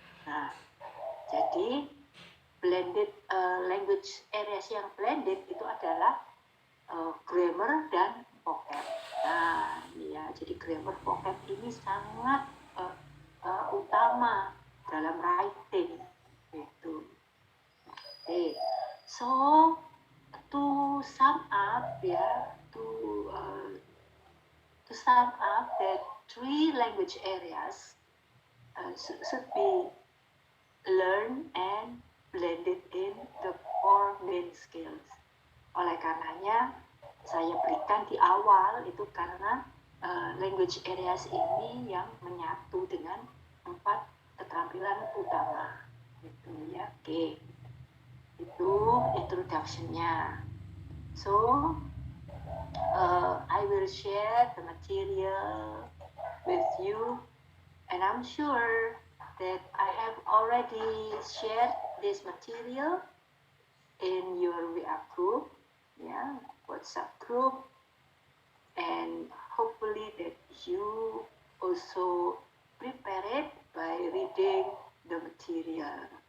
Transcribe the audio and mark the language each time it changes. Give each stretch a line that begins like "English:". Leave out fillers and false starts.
Indonesian: Nah, jadi blended language areas yang blended itu adalah grammar dan vocab. Nah, ya, jadi grammar vocab ini sangat utama dalam writing itu. Okay.
English: So to sum up
Indonesian: ya,
English: to sum up that 3 language areas should be learned and blended in the 4 main skills.
Indonesian: Oleh karenanya saya berikan di awal itu karena language areas ini yang menyatu dengan 4 keterampilan utama gitu ya. Oke. Itu introduction-nya.
English: So I will share the material with you, and I'm sure that I have already shared this material in your WA group, yeah, WhatsApp group, and hopefully that you also prepare it by reading the material.